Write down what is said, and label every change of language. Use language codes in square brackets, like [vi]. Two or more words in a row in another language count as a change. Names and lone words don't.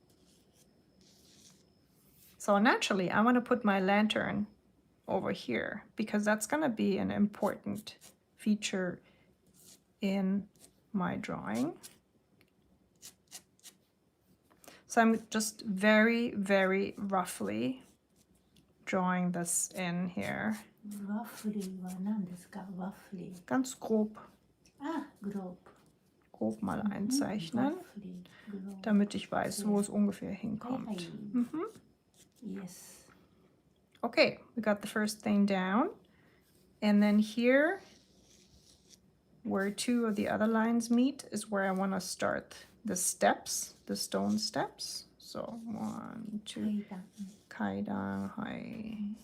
[en] So naturally, I want to put my lantern over here because that's going to be an important feature in my drawing. So I'm just very, very roughly drawing this in here. [ja] Roughly は何ですか? [en] Roughly. [de] Ganz grob. Ah, grob. Grob mal einzeichnen, Roughly, grob. damit ich weiß, wo es ungefähr hinkommt. [en] Hey, hey. Mhm. Yes. Okay, we got the first thing down. And then here, where 2 of the other lines meet, is where I want to start the steps, the stone steps. [ja] So 1, 2, 階段、はい.